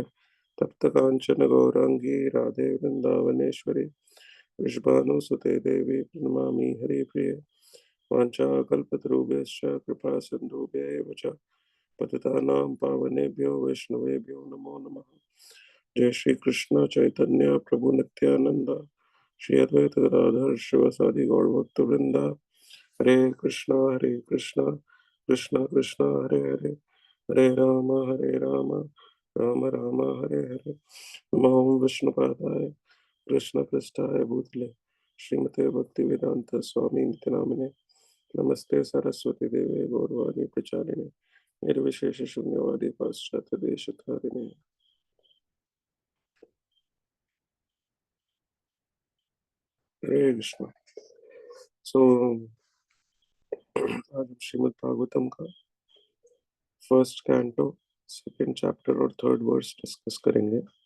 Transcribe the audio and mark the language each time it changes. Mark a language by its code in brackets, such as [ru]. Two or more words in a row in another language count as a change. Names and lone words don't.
[sa] तप्त कांचन गौरांगी राधे वृंदावनेश्वरी वृषभानुसुते देवी प्रणमामि हरिप्रिये। वाञ्छाकल्पतरुभ्यश्च कृपा सिन्धुभ्यैव च पतितानां पावनेभ्यो वैष्णवेभ्यो नमो नमः। जय श्री कृष्ण चैतन्य प्रभु नित्यानंद श्री अद्वैत गदाधर शिवसादि गौर भक्त वृंदा। हरे कृष्ण कृष्ण कृष्ण हरे हरे हरे राम राम राम हरे हरे। नमो विष्णुपादाय कृष्ण पृष्ठाय भूतले श्रीमते भक्ति वेदांत स्वामी नित्य नामिने नमस्ते सरस्वती देवे गौरवाणी प्रचारिणे निर्विशेष शून्यवादी पाश्चात्य देशधारिणे। हरे कृष्ण। [hi] सो आज हम श्रीमद् भागवतम का [en] first canto, second chapter [hi] और [en] third verse discuss [hi] करेंगे।